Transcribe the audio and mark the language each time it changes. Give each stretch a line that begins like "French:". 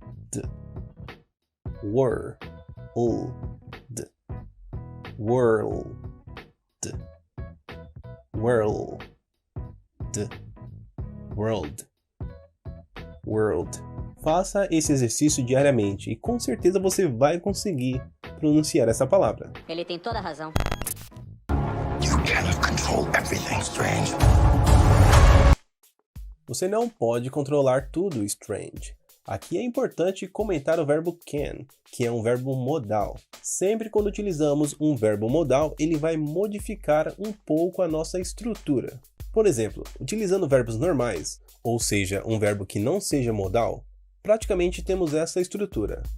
Portuguese: D. Were. D. World. World. D. World. World. Faça esse exercício diariamente e com certeza você vai conseguir pronunciar essa palavra. Ele tem toda a razão.
English: You cannot control everything, Strange.
Portuguese: Você não pode controlar tudo, Strange. Aqui é importante comentar o verbo can, que é um verbo modal. Sempre quando utilizamos um verbo modal, ele vai modificar um pouco a nossa estrutura. Por exemplo, utilizando verbos normais, ou seja, um verbo que não seja modal, praticamente temos essa estrutura.